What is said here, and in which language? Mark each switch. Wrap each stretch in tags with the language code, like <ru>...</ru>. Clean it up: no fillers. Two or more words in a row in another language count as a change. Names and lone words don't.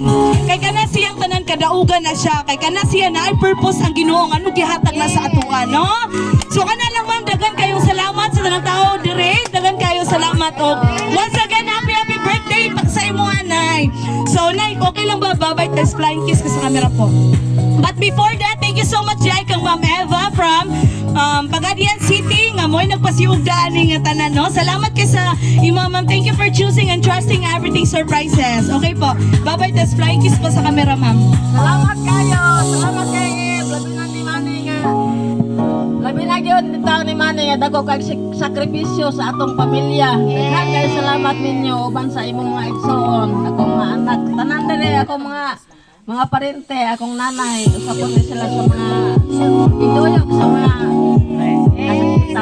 <ceb>Kay kana siyang tanan kadaugan na siya, kay kana siya na ay purpose ang Ginoo nga ano gihatag na sa atoa, no? So kana lang, ma'am, dagan kayong salamat sa tanang tao dire, dagan kayo salamat og</ceb> <en>once again happy birthday</en> <ceb>sa imo anay. So nay, okay lang ba babay test</ceb> <en>flying kiss</en> <ceb>ka sa camera po?</ceb> <en>But before that, thank you so much</en> <ceb>Jai kang Ma'am Eva from Pagadian City nga mo'y nagpasiugdaan nga tanan, no? Salamat kay sa imo, ma'am.</ceb> <en>Thank you for choosing and trusting everything surprises.</en> <ceb>Okay po. Bye-bye test</ceb> <en>flying kiss</en> <ceb>po sa camera, ma'am. Salamat kayo. Salamat kayo. Labi na ni Manny nga. Labi na yun taon ni Manny nga dako kay sakripisyo sa atong pamilya. Daghan kayo salamat ninyo uban sa imong mga igsoon, akong mga anak. Tanan diri akong mga parente, akong nanay, usapon din sila sa mga iduyok sa mga kasakitan.</ceb>